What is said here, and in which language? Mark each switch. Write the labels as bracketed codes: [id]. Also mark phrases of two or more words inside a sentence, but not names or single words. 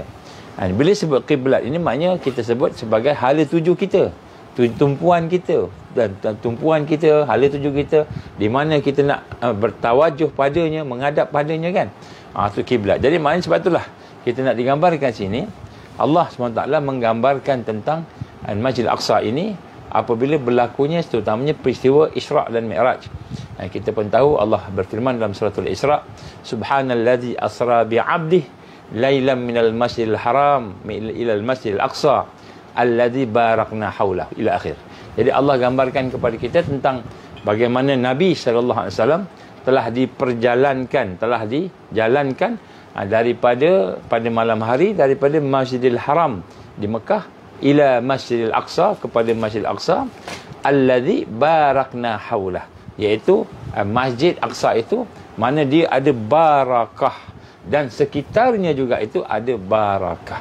[ms] Bila sebut kiblat ini, maknanya kita sebut sebagai hala tuju kita, tumpuan kita, dan tumpuan kita, hala tuju kita, di mana kita nak bertawajuh padanya, menghadap padanya kan. Itu kiblat. Jadi maknanya sebab itulah kita nak digambarkan sini, Allah SWT menggambarkan tentang Masjidil Aqsa ini apabila berlakunya terutamanya peristiwa Isra' dan Mi'raj. Kita pun tahu Allah berfirman dalam suratul Isra', [ar] سبحان الذي أسرى بعبده ليلا من المسجد الحرام إلى المسجد الأقصى الذي باركنا حوله، إلى آخر. [ms] Jadi Allah gambarkan kepada kita tentang bagaimana Nabi SAW telah dijalankan daripada pada malam hari daripada Masjidil Haram di Mekah ila Masjidil Aqsa, kepada Masjidil Aqsa [ar] الذي باركنا حوله, [ms] iaitu Masjid Aqsa itu mana dia ada barakah, dan sekitarnya juga itu ada barakah.